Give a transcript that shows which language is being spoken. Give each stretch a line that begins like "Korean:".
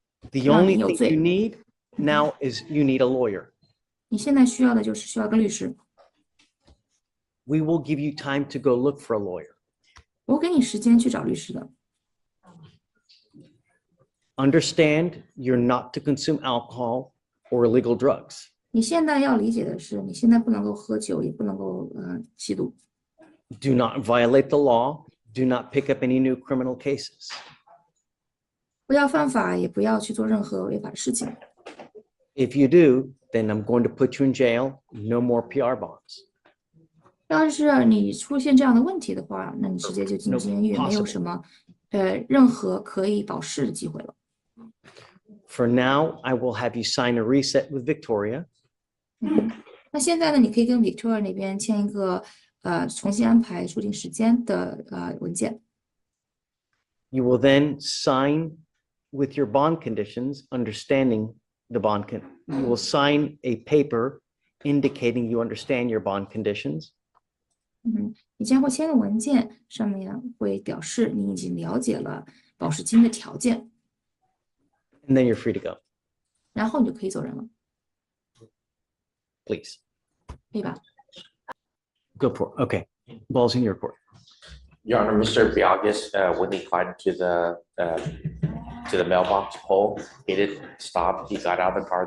English: The only thing you need now is you need a lawyer.
Chinese: 你现在需要的就是需要个律师。
English: We will give you time to go look for a lawyer.
Chinese: 我给你时间去找律师的。
English: Understand you're not to consume alcohol or illegal drugs.
Chinese: 你现在要理解的是，你现在不能够喝酒，也不能够吸毒。
English: Do not violate the law. Do not pick up any new criminal cases.
Chinese: 不要犯法，也不要去做任何违法的事情。
English: If you do, then I'm going to put you in jail. No more PR bonds.
Chinese: 要是你出现这样的问题的话，那你直接就进监狱，没有什么任何可以保释的机会了。
English: For now, I will have you sign a reset with Victoria.
Chinese: 那现在呢，你可以跟 Victoria 那边签一个重新安排出庭时间的文件。
English: You will then sign with your bond conditions, understanding the bond. You will sign a paper indicating you understand your bond conditions.
Chinese: 你将会签个文件，上面会表示你已经了解了保释金的条件。
English: And then you're free to go.
Chinese: 然后你就可以走人了，
English: Please
Chinese: 可以吧？
English: go for it. Okay, ball's in your court. Your Honor, Mr. Biagas, when he climbed to the mailbox pole, he didn't stop. He got out of the car.